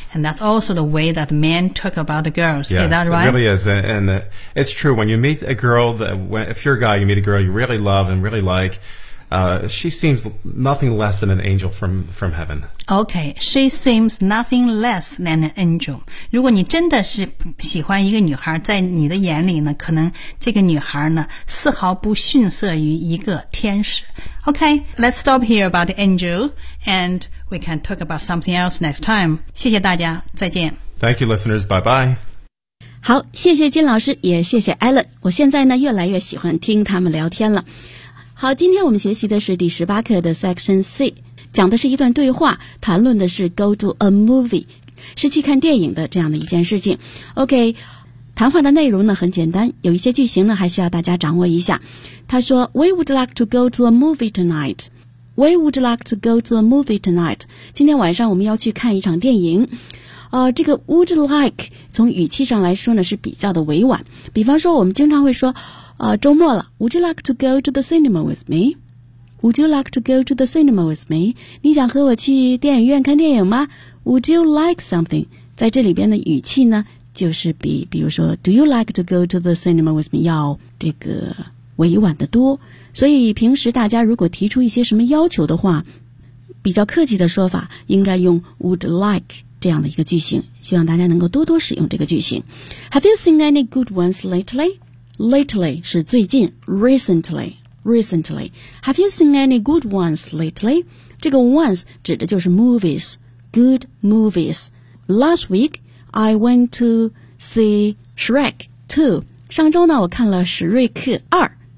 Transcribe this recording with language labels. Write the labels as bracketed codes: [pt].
[en] And that's also the way that men talk about the girls. Yes, is that right? It really is. And it's true. When you meet a girl, if you're a guy, you meet a girl you really love and really like,she seems nothing less than an angel from heaven. Okay, she seems nothing less than an angel. [zh] 如果你真的是喜欢一个女孩，在你的眼里呢，可能这个女孩呢，丝毫不逊色于一个天使。 [en] Okay, let's stop here about the angel, and we can talk about something else next time. [zh] 谢谢大家，再见。 [en] Thank you, listeners. Bye-bye. [zh] 好，谢谢金老师，也谢谢 Alan。我现在呢，越来越喜欢听他们聊天了。好，今天我们学习的是第十八课的 Section C， 讲的是一段对话，谈论的是 go to a movie， 是去看电影的这样的一件事情。 OK， 谈话的内容呢很简单，有一些句型呢还需要大家掌握一下。他说 [en] ，We would like to go to a movie tonight. We would like to go to a movie tonight. [zh] 今天晚上我们要去看一场电影。这个 would like 从语气上来说呢是比较的委婉。比方说，我们经常会说。周末了 [en] ,Would you like to go to the cinema with me? Would you like to go to the cinema with me? [zh] 你想和我去电影院看电影吗 ? [en] Would you like something? [zh] 在这里边的语气呢就是比如说 [en] ,Do you like to go to the cinema with me? [zh] 要这个委婉的多。所以平时大家如果提出一些什么要求的话比较客气的说法应该用 would like 这样的一个句型。希望大家能够多多使用这个句型。 [en] Have you seen any good ones lately? Lately [zh] 是最近 [en] recently Have you seen any good ones lately? [zh] 这个 once 指的就是 movies [en] Good movies Last week I went to see Shrek 2 [zh] 上周呢我看了史瑞克2